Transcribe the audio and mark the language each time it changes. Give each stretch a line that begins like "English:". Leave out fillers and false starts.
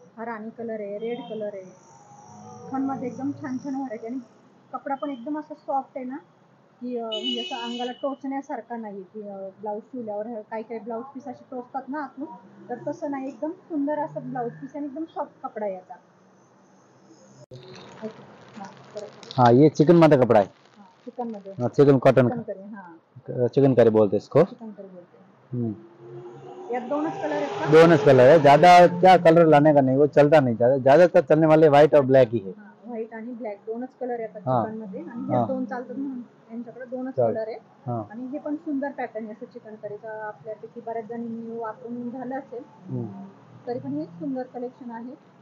Marathi: हा राणी कलर आहे, red colour आहे, खणमध्ये एकदम छान छान व्हरायटी आणि कपडा पण एकदम असा सॉफ्ट आहे ना, की म्हणजे असं अंगाला टोचण्यासारखा नाही. की ब्लाऊज शिवल्यावर काही काही ब्लाऊज पीस असे टोचतात ना आतून, तर तसं नाही. एकदम सुंदर असं ब्लाऊज पीस आणि एकदम सॉफ्ट कपडा आहे याचा.
Hindi: हाँ ये चिकन माता कपड़ा है।
Marathi: चिकन मध्ये
Hindi: हाँ chicken cotton chicken curry. Chicken curry बोलते हैं इसको। चिकन करी बोलते.
Marathi: यात दोनच कलर आहेत का?
Hindi: दोनों कलर है, ज्यादा क्या कलर लाने का नहीं, वो चलता नहीं, ज्यादातर चलने वाले व्हाइट और ब्लैक ही है।
Marathi: व्हाइट आणि ब्लॅक दोनच कलर येतात चिकन मध्ये आणि हे दोन चालतात म्हणून यांच्याकडे दोनच कलर आहे. आणि हे पण सुंदर पॅटर्न आहे असं चिकन करीचा. आपल्यापैकी बऱ्याच जणांनी वापरून झालं असेल, तरी पण हे सुंदर कलेक्शन आहे.